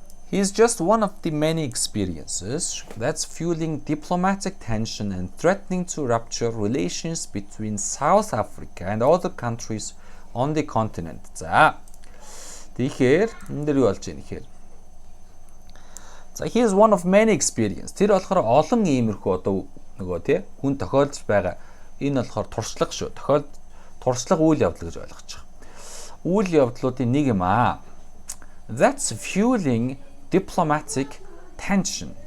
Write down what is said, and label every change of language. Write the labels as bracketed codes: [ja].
[en] He is just one of the many experiences that's fueling diplomatic tension and threatening to rupture relations between South Africa and other countries on the continent. [mn] За тэгэхээр энэ дэр юу болж байна гэхээр за [en] he is one of many experiences. [mn] Тэр болохоор олон иймэрхүү одоо нөгөө тий хүн тохиолдож байгаа. Энэ болохоор туршлага шүү. Туршлага үйл явдал гэж ойлгож байгаа. Үйл явдлуудын нэг юм аа. [en] That's fueling diplomatic tension.